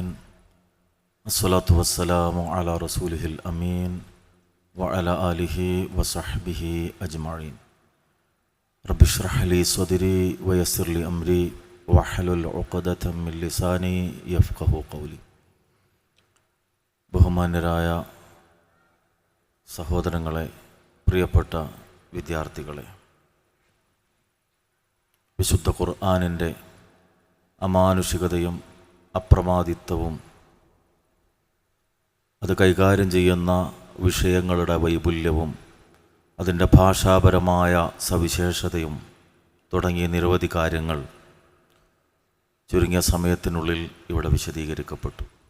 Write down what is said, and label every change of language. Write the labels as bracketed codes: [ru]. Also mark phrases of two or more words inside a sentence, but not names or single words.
[ar] الصلاة والسلام على رسوله الأمين وعلى آله وصحبه أجمعين. رب اشرح لي صدري ويسر لي أمري واحلل عقدة من لساني يفقه قولي. [ml] ബഹുമാന്യരായ സഹോദരങ്ങളെ, പ്രിയപ്പെട്ട വിദ്യാർത്ഥികളെ, വിശുദ്ധ ഖുർആനിൻ്റെ അമാനുഷികതയും അപ്രമാദിത്വവും അത് കൈകാര്യം ചെയ്യുന്ന വിഷയങ്ങളുടെ വൈപുല്യവും അതിൻ്റെ ഭാഷാപരമായ സവിശേഷതയും തുടങ്ങിയ നിരവധി കാര്യങ്ങൾ ചുരുങ്ങിയ സമയത്തിനുള്ളിൽ ഇവിടെ വിശദീകരിക്കപ്പെട്ടു.